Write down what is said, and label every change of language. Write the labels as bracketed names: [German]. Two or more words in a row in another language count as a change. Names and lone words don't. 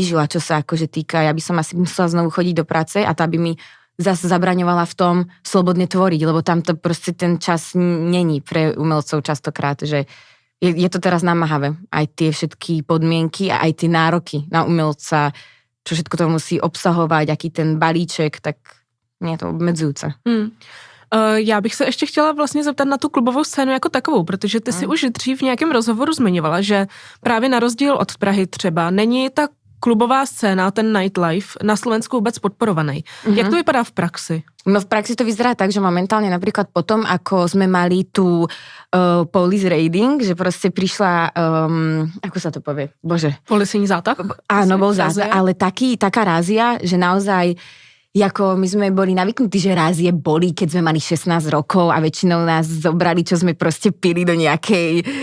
[Slovak] Ja by som asi musela znovu chodiť do práce a to, aby mi zase zabraňovala v tom slobodne tvoriť, lebo tam to proste ten čas není pre umelcov častokrát, že je to teraz namáhavé. Aj tie všetky podmienky a aj tie nároky na umelca, čo všetko to musí obsahovať, aký ten balíček, tak nie je to obmedzujúce. [Czech] Já bych se ještě chtěla vlastně zeptat na tu klubovou scénu jako takovou, protože ty si už dřív v nějakém rozhovoru zmiňovala, že právě na rozdíl od Prahy třeba není ta klubová scéna, ten nightlife na Slovensku vůbec podporovaný. Jak to vypadá v praxi? [Slovak] No v praxi to vyzerá tak, že momentálne napríklad potom, ako sme mali tú [English] police raiding, [Slovak] že proste prišla, ako sa to povie? Bože. [Czech] Policejní zátah? [Slovak] Áno, bol zátah, ale taká rázia, že naozaj ako my sme boli navyknutí, že rázie boli, keď sme mali 16 rokov a väčšinou nás zobrali, čo sme proste pili do nejakej,